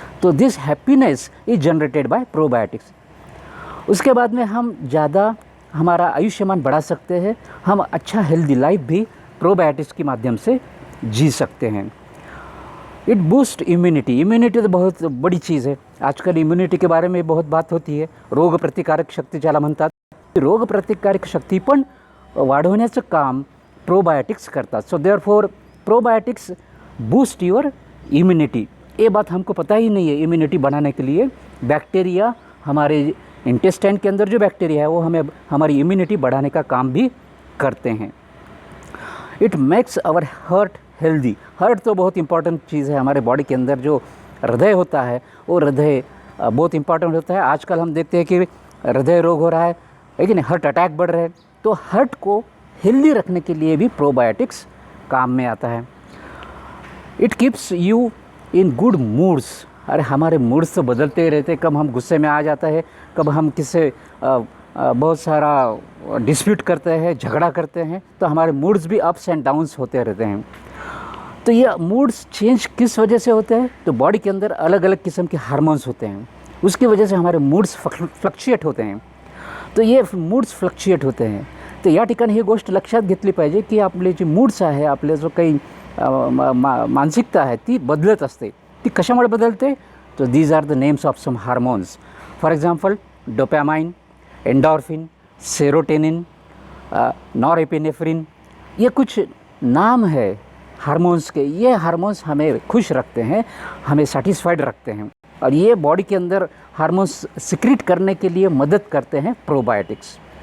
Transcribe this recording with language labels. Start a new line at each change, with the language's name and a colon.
Hindi: तो
English: This happiness is generated by probiotics.
Hindi: उसके बाद में हम ज़्यादा हमारा आयुष्मान बढ़ा सकते हैं, हम अच्छा हेल्दी लाइफ भी प्रोबायोटिक्स के माध्यम से जी सकते हैं।
English: it boost immunity,
Hindi: इम्यूनिटी तो बहुत बड़ी चीज़ है। आजकल इम्यूनिटी के बारे में बहुत बात होती है,
Marathi: रोग प्रतिकारक शक्ती ज्याला म्हणतात। रोग प्रतिकारक शक्ती पण वाढवण्याचं काम प्रोबायोटिक्स करतात।
English: So therefore probiotics boost your immunity.
Hindi: ये बात हमको पता ही नहीं है। इम्यूनिटी बढ़ाने के लिए बैक्टीरिया, हमारे इंटेस्टाइन के अंदर जो बैक्टीरिया है वो हमें हमारी इम्यूनिटी बढ़ाने का काम भी करते हैं।
English: It makes our heart healthy.
Hindi: Heart तो बहुत इंपॉर्टेंट चीज़ है हमारे बॉडी के अंदर। जो हृदय होता है वो हृदय बहुत इंपॉर्टेंट होता है। आजकल हम देखते हैं कि हृदय रोग हो रहा है, लेकिन हार्ट अटैक बढ़ रहे हैं। तो हार्ट को हेल्दी रखने के लिए भी प्रोबायोटिक्स काम में आता है।
English: It keeps you in good moods.
Hindi: अरे हमारे मूड्स तो बदलते ही रहते हैं, कब हम गुस्से में आ जाता है, कब हम किससे बहुत सारा डिस्प्यूट करते हैं, झगड़ा करते हैं, तो हमारे मूड्स भी अप्स एंड डाउन्स होते रहते हैं। तो ये मूड्स चेंज किस वजह से होते हैं, तो बॉडी के अंदर अलग अलग किस्म के हार्मोन्स होते हैं, उसकी वजह से हमारे मूड्स फ्लक्चुएट होते हैं। तो ये मूड्स फ्लक्चुएट होते हैं।
Marathi: तो या ठिकाणी ही गोष्ट लक्षात घेतली पाहिजे की आपले जे मूड्स आहे, आपले जो काही मानसिकता आहे ती बदलत असते। ती कशामुळे बदलते,
English: तो these are the names of some hormones. For example
Hindi: dopamine, endorphin, serotonin, norepinephrine, ये कुछ नाम है हार्मोन्स के। ये हार्मोन्स हमें खुश रखते हैं, हमें सेटिस्फाइड रखते हैं, और ये बॉडी के अंदर हार्मोन्स सिक्रीट करने के लिए मदद करते हैं प्रोबायोटिक्स।